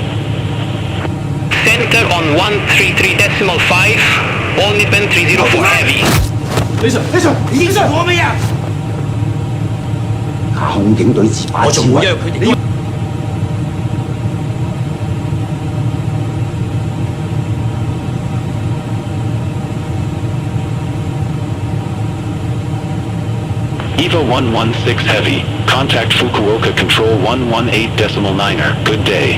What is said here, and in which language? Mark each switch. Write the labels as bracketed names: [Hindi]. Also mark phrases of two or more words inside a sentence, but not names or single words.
[English] Center on 133.5, all Nippon 304 Heavy. [Cantonese] 已經做咩啊？空警隊自把自為。 [English] EVA 116 Heavy, contact Fukuoka Control 118.9er, good day.